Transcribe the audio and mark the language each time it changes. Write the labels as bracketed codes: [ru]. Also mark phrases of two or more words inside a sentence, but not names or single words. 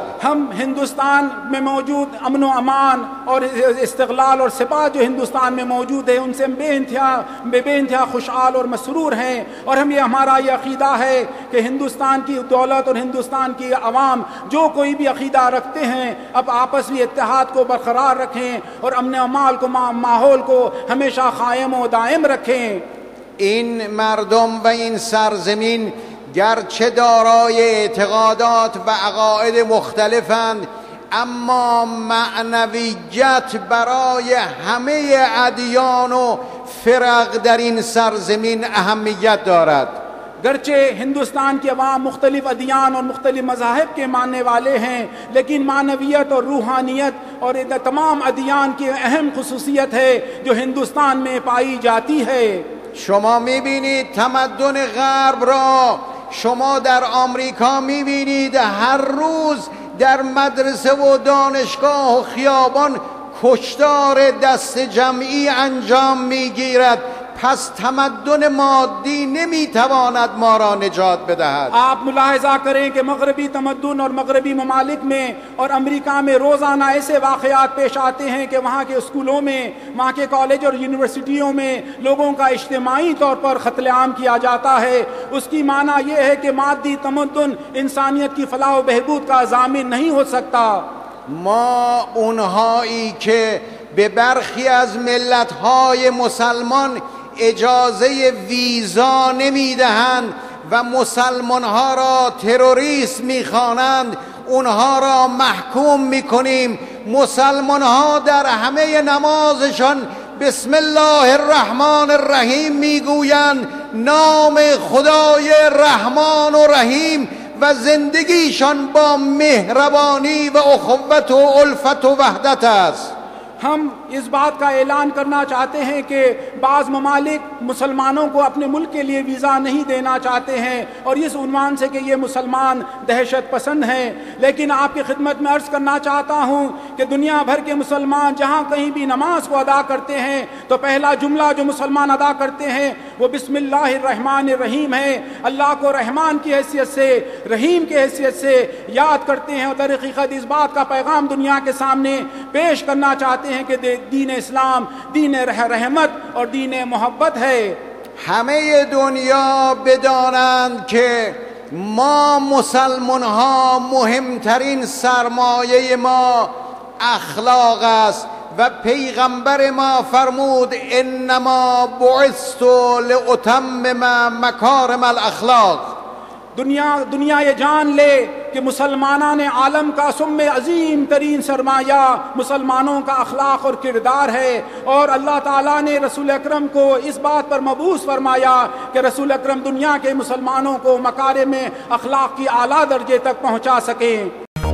[ur] ہم ہندوستان میں موجود امن و امان اور استقلال اور ثبات جو ہندوستان میں موجود ہے ان سے بے انتہا خوشحال اور مسرور ہیں اور ہم یہ ہمارا یہ عقیدہ ہے کہ ہندوستان کی دولت اور ہندوستان کی عوام جو کوئی بھی عقیدہ رکھتے ہیں اب آپس میں اتحاد کو برقرار رکھیں اور امن امال کو ماحول کو ہمیشہ قائم و دائم رکھیں. [fa] این مردم و این سرزمین گرچه دارای اعتقادات و عقاید مختلفند اما معنویت برای همه ادیان و فرق در این سرزمین اهمیت دارد. [ur] گرچہ ہندوستان کے عوام مختلف ادیان اور مختلف مذاہب کے ماننے والے ہیں، لیکن معنویت اور روحانیت اور تمام ادیان کی اہم خصوصیت ہے جو ہندوستان میں پائی جاتی ہے۔ [fa] شما میبینید تمدن غرب را، شما در آمریکا میبینید هر روز در مدرسه و دانشگاه و خیابان کشتار دست جمعی انجام میگیرد. پس تمدن مادی نمیتواند ما را نجات بدهد. [ur] آپ ملاحظہ کریں کہ مغربی تمدن اور مغربی ممالک میں اور امریکہ میں روزانہ ایسے واقعات پیش آتے ہیں کہ وہاں کے اسکولوں میں، وہاں کے کالج اور یونیورسٹیوں میں لوگوں کا اجتماعی طور پر قتل عام کیا جاتا ہے۔ اس کی معنی یہ ہے کہ مادی تمدن انسانیت کی فلاح و بہبود کا ضامن نہیں ہو سکتا۔ [fa] ما اونهایی که به برخی از ملت‌های مسلمان اجازه ویزا نمیدهند و مسلمان‌ها را تروریست می‌خوانند، اونها را محکوم می‌کنیم. مسلمان‌ها در همه نمازشان [ar] بسم الله الرحمن الرحیم [fa] میگویند، نام خدای رحمان و رحیم، و زندگیشان با مهربانی و اخوت و الفت و وحدت است. [ur] ہم اس بات کا اعلان کرنا چاہتے ہیں کہ بعض ممالک مسلمانوں کو اپنے ملک کے لیے ویزا نہیں دینا چاہتے ہیں اور اس عنوان سے کہ یہ مسلمان دہشت پسند ہیں، لیکن آپ کی خدمت میں عرض کرنا چاہتا ہوں کہ دنیا بھر کے مسلمان جہاں کہیں بھی نماز کو ادا کرتے ہیں تو پہلا جملہ جو مسلمان ادا کرتے ہیں وہ [ar] بسم اللہ الرحمن الرحیم [ur] ہے۔ اللہ کو رحمان کی حیثیت سے، رحیم کی حیثیت سے یاد کرتے ہیں، اور در حقیقت اس بات کا پیغام دنیا کے سامنے پیش کرنا چاہتے ہیں کہ دین اسلام دین رحمت اور دین محبت ہے۔ [fa] همه دنیا بدانند که ما مسلمان ها مهمترین سرمایه ما اخلاق است و پیغمبر ما فرمود [ar] انما بعثت لاتمم مکارم الاخلاق۔ [ur] دنیا یہ جان لے کہ مسلمانان عالم کا سم عظیم ترین سرمایہ مسلمانوں کا اخلاق اور کردار ہے، اور اللہ تعالیٰ نے رسول اکرم کو اس بات پر مبعوث فرمایا کہ رسول اکرم دنیا کے مسلمانوں کو مکارم اخلاق کی اعلیٰ درجے تک پہنچا سکیں۔